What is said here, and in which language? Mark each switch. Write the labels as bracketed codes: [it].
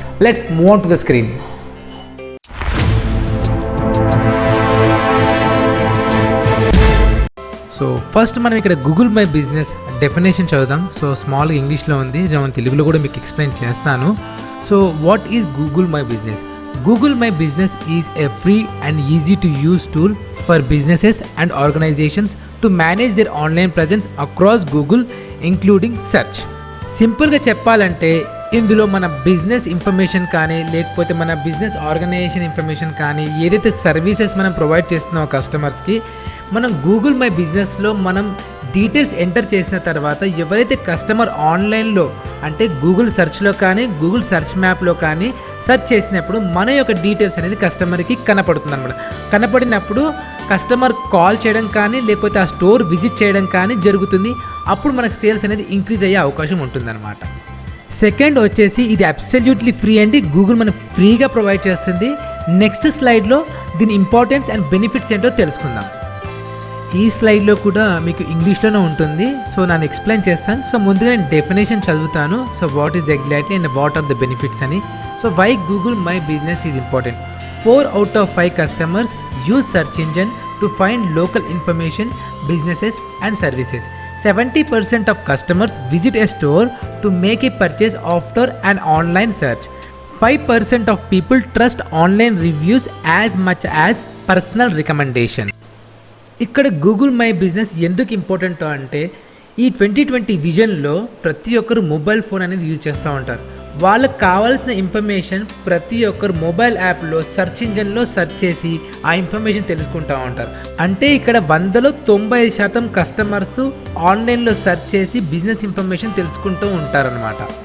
[en] Let's move on to the screen. [te] So first మనం ఇక్కడ Google my business definition చదువుదాం. So స్మాల్గా ఇంగ్లీష్లో ఉంది, తెలుగులో కూడా మీకు ఎక్స్ప్లెయిన్ చేస్తాను. [en] So what is Google my business? Google My Business is a free and easy to use tool for businesses and organizations to manage their online presence across Google, including search. [te] సింపుల్గా చెప్పాలంటే ఇందులో మన business information కానీ లేకపోతే మన business organisation information కానీ ఏదైతే services మనం ప్రొవైడ్ చేస్తున్నామో కస్టమర్స్కి, మనం గూగుల్ మై బిజినెస్లో మనం డీటెయిల్స్ ఎంటర్ చేసిన తర్వాత ఎవరైతే కస్టమర్ ఆన్లైన్లో అంటే గూగుల్ సెర్చ్లో కానీ గూగుల్ సెర్చ్ మ్యాప్లో కానీ సెర్చ్ చేసినప్పుడు మన యొక్క డీటెయిల్స్ అనేది కస్టమర్కి కనపడుతుంది అనమాట. కనపడినప్పుడు కస్టమర్ కాల్ చేయడం కానీ లేకపోతే ఆ స్టోర్ విజిట్ చేయడం కానీ జరుగుతుంది. అప్పుడు మనకు సేల్స్ అనేది ఇంక్రీజ్ అయ్యే అవకాశం ఉంటుందన్నమాట. సెకండ్ వచ్చేసి ఇది అబ్సల్యూట్లీ ఫ్రీ అండి. గూగుల్ మనకు ఫ్రీగా ప్రొవైడ్ చేస్తుంది. నెక్స్ట్ స్లైడ్లో దీని ఇంపార్టెన్స్ అండ్ బెనిఫిట్స్ ఏంటో తెలుసుకుందాం. ఈ స్లైడ్లో కూడా మీకు ఇంగ్లీష్లోనే ఉంటుంది. సో నేను ఎక్స్ప్లెయిన్ చేస్తాను. సో ముందుగా నేను డెఫినేషన్ చదువుతాను. [en] so what is exactly and what are the benefits [te] అని. [en] So why Google my business is important. 4 out of 5 customers use search engine to find local information, businesses and services. 70% of customers visit a store to make a purchase after an online search. 5% of people trust online reviews as much as personal recommendation. [te] ఇక్కడ Google my business ఎందుకు important అంటే ఈ 2020 విజన్లో ప్రతి ఒక్కరు mobile phone అనేది use చేస్తూ ఉంటారు. వాళ్ళకు కావాల్సిన ఇన్ఫర్మేషన్ ప్రతి ఒక్కరు మొబైల్ యాప్లో సెర్చ్ ఇంజన్లో సెర్చ్ చేసి ఆ ఇన్ఫర్మేషన్ తెలుసుకుంటూ ఉంటారు. అంటే ఇక్కడ 100లో 90% కస్టమర్స్ ఆన్లైన్లో సెర్చ్ చేసి బిజినెస్ ఇన్ఫర్మేషన్ తెలుసుకుంటూ ఉంటారనమాట.